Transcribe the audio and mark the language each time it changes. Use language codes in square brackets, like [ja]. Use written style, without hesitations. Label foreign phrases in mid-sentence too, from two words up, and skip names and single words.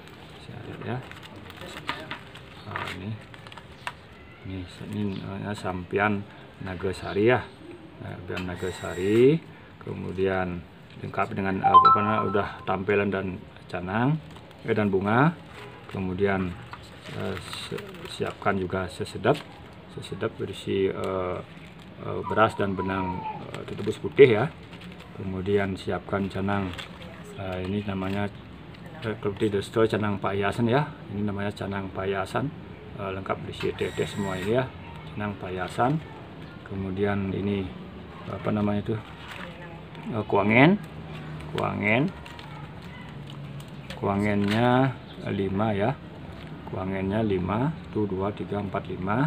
[id] Ini sampian Nagasari ya, kemudian lengkap dengan udah tampilan dan canang dan bunga. Kemudian siapkan juga sesedap berisi beras dan benang tebus putih ya. Kemudian siapkan canang, ini namanya seperti desto canang payasan ya, ini namanya canang payasan, lengkap berisi teh semua ini ya, canang payasan. Kemudian ini apa namanya itu, kuangennya 5 ya, kuangennya 5 tuh, 2, 3, 4, 5.